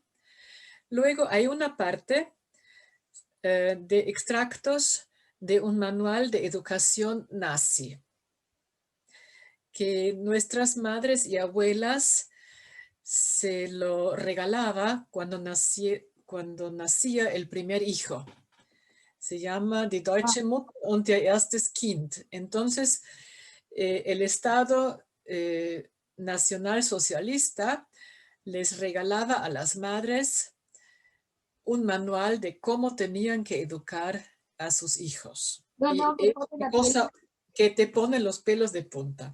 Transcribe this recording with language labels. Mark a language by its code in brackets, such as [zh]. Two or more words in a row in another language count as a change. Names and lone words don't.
[es] Luego hay una parte de extractos de un manual de educación nazi que nuestras madres y abuelas se lo regalaba cuando nacía el primer hijo. Se llama Die deutsche Mutter und der erstes Kind. Entonces, el Estado nacional socialista les regalaba a las madres un manual de cómo tenían que educar a sus hijos. No, Y no, me es pone una la piel. cosa que te pone los pelos de punta.